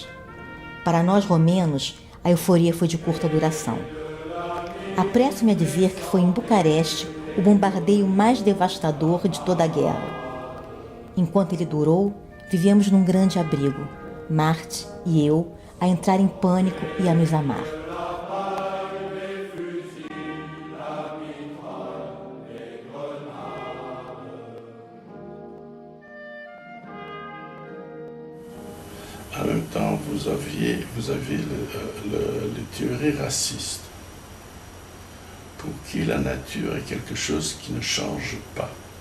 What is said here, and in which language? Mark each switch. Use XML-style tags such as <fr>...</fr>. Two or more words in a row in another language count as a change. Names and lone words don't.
<pt>Para nós romenos, a euforia foi de curta duração. Apresso-me a dizer que foi em Bucareste o bombardeio mais devastador de toda a guerra. Enquanto ele durou, vivemos num grande abrigo, Marthe e eu, a entrar em pânico e a nos amar.</pt> <fr>En même temps, vous aviez les théories racistes, pour qui la nature est quelque chose qui ne change pas.</fr>